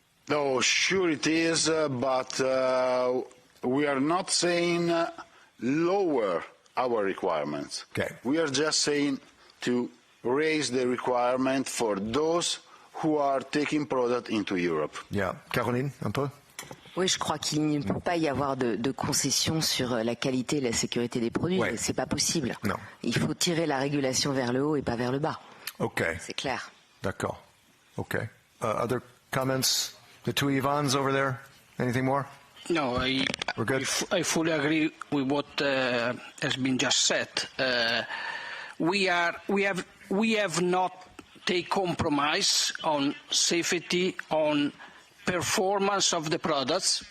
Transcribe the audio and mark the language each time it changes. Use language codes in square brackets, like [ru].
[en] Oh, sure it is, but we are not saying lower our requirements. Okay. We are just saying to raise the requirement for those who are taking product into Europe. Yeah. [fr] Caroline, un peu? Oui, je crois qu'il ne peut pas y avoir de concession sur la qualité et la sécurité des produits. Ouais. C'est pas possible. Non. Il faut tirer la régulation vers le haut et pas vers le bas. [en] Okay. [fr] C'est clair. D'accord. [en] Okay. Other comments? The two Ivans over there? Anything more? No, I fully agree with what has been just said. We have not taken compromise on safety, on performance of the products.